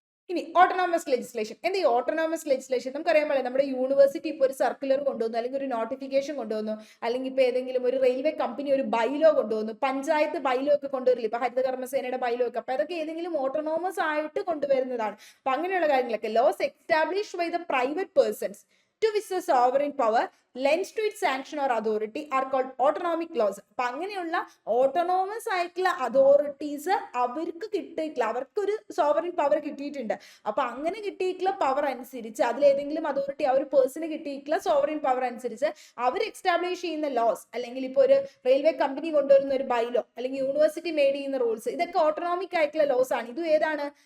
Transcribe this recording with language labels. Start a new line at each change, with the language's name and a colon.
Malayalam: ഇനി autonomous legislation. എന്ത് ഈ ഓട്ടോണോമസ് ലെജിസ്ലേഷൻ? നമുക്കറിയാൻ പോലെ നമ്മുടെ യൂണിവേഴ്സിറ്റി ഇപ്പോൾ ഒരു സർക്കുലർ കൊണ്ടുവന്നു, അല്ലെങ്കിൽ ഒരു നോട്ടിഫിക്കേഷൻ കൊണ്ടുവന്നു, അല്ലെങ്കിൽ ഇപ്പൊ ഏതെങ്കിലും ഒരു റെയിൽവേ കമ്പനി ഒരു ബൈലോ കൊണ്ടുവന്നു, പഞ്ചായത്ത് ബൈലോ ഒക്കെ കൊണ്ടുവരില്ല, ഇപ്പൊ ഹരിതകർമ്മസേനയുടെ ബൈലോ ഒക്കെ. അപ്പൊ അതൊക്കെ ഏതെങ്കിലും ഓട്ടോണോമസ് ആയിട്ട് കൊണ്ടുവരുന്നതാണ്. അപ്പൊ അങ്ങനെയുള്ള കാര്യങ്ങളൊക്കെ
English: Laws established by the private persons to which the sovereign power lends to its sanction or authority are called autonomic laws.
Malayalam: അപ്പൊ അങ്ങനെയുള്ള ഓട്ടോണോമസ് ആയിട്ടുള്ള അതോറിറ്റീസ് അവർക്ക് കിട്ടിയിട്ടില്ല, അവർക്കൊരു സോവറിൻ പവർ കിട്ടിയിട്ടുണ്ട്. അപ്പൊ അങ്ങനെ കിട്ടിയിട്ടുള്ള പവർ അനുസരിച്ച് അതിലേതെങ്കിലും അതോറിറ്റി ആ ഒരു പേഴ്സണ് കിട്ടിയിട്ടുള്ള സോവറിൻ പവർ അനുസരിച്ച് അവർ എക്സ്റ്റാബ്ലിഷ് ചെയ്യുന്ന ലോസ്, അല്ലെങ്കിൽ ഇപ്പോൾ ഒരു റെയിൽവേ കമ്പനി കൊണ്ടുവരുന്ന ഒരു ബൈലോ, അല്ലെങ്കിൽ യൂണിവേഴ്സിറ്റി മേഡ് ചെയ്യുന്ന റൂൾസ്, ഇതൊക്കെ ഓട്ടോണോമിക് ആയിട്ടുള്ള ലോസ് ആണ്. ഇതും ഏതാണ്?